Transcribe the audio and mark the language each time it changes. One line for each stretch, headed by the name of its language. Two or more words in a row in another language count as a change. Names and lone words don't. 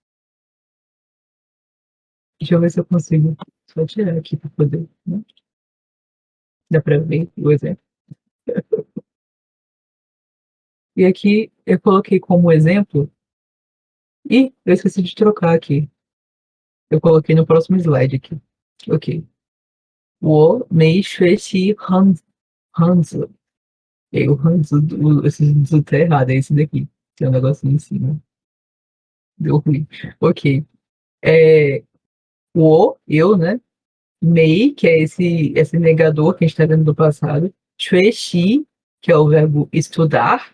Portuguese: Deixa eu ver se eu consigo só tirar aqui para poder, né? Dá para ver o exemplo. E aqui eu coloquei como exemplo. E eu esqueci de trocar aqui. Eu coloquei no próximo slide aqui. Ok.
Chinese: 我没学习
Portuguese: E aí o Hans, esse do tá errado, é esse daqui. Tem um negocinho em cima. Deu ruim. Ok. É, eu, né? Mei, que é esse negador que a gente tá vendo do passado. Xuexi, que é o verbo estudar.